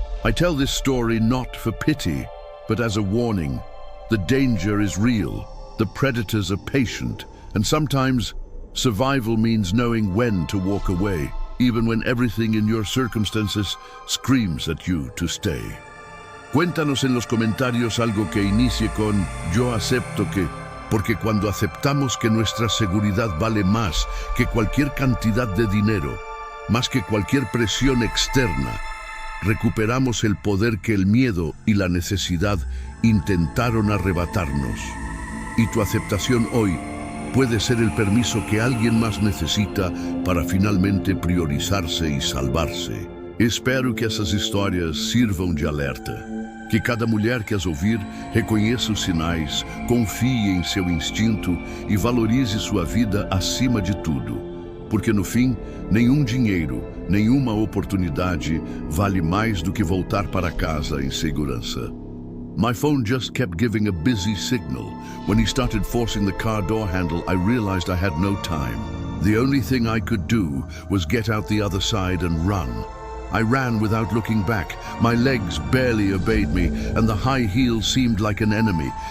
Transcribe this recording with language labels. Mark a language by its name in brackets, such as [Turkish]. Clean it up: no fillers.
[English] I tell this story not for pity, but as a warning. The danger is real, the predators are patient, and sometimes survival means knowing when to walk away, even when everything in your circumstances screams at you to stay. [Spanish] Cuéntanos en los comentarios algo que inicie con "yo acepto que", porque cuando aceptamos que nuestra seguridad vale más que cualquier cantidad de dinero, más que cualquier presión externa, recuperamos el poder que el miedo y la necesidad intentaron arrebatarnos. Y tu aceptación hoy puede ser el permiso que alguien más necesita para finalmente priorizarse e salvarse. [Portuguese] Espero que essas histórias sirvam de alerta. Que cada mulher que as ouvir reconheça os sinais, confie em seu instinto e valorize sua vida acima de tudo. Porque no fim, nenhum dinheiro, nenhuma oportunidade vale mais do que voltar para casa em segurança. [English] My phone just kept giving a busy signal. When he started forcing the car door handle, I realized I had no time. The only thing I could do was get out the other side and run. I ran without looking back. My legs barely obeyed me, and the high heel seemed like an enemy.